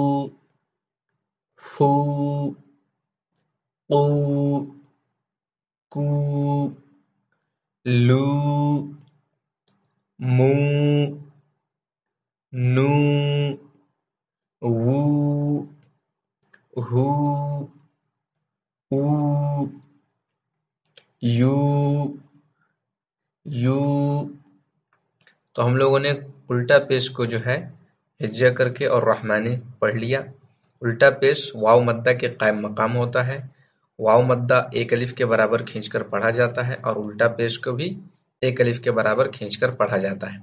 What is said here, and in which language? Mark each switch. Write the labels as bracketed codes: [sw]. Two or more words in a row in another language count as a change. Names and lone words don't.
[ur] فو، قو، کو، لو، مو، نو، وو، ہو، او، یو، یو۔ تو ہم لوگوں نے الٹا پیش کو جو ہے ہجا کر کے اور رحمانی پڑھ لیا۔ الٹا پیش واو مدہ کے قائم مقام ہوتا ہے، واو مدہ ایک الف کے برابر کھینچ کر پڑھا جاتا ہے، اور الٹا پیش کو بھی ایک الف کے برابر کھینچ کر پڑھا جاتا ہے۔